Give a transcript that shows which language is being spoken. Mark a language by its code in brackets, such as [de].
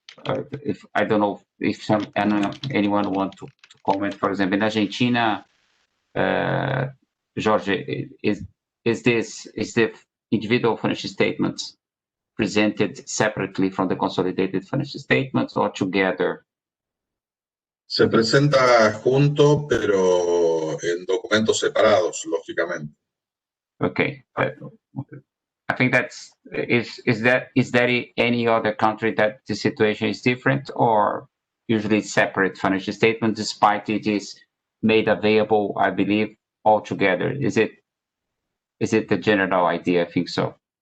[en] I don't know if anyone want to comment. For example, in Argentina, Jorge, is the individual financial statements presented separately from the consolidated financial statements or together? [es] Se presenta junto, pero en documentos separados, lógicamente. [en] Okay. I think is there any other country that the situation is different, or usually separate financial statement, despite it is made available, I believe, all together? Is it the general idea? I think so.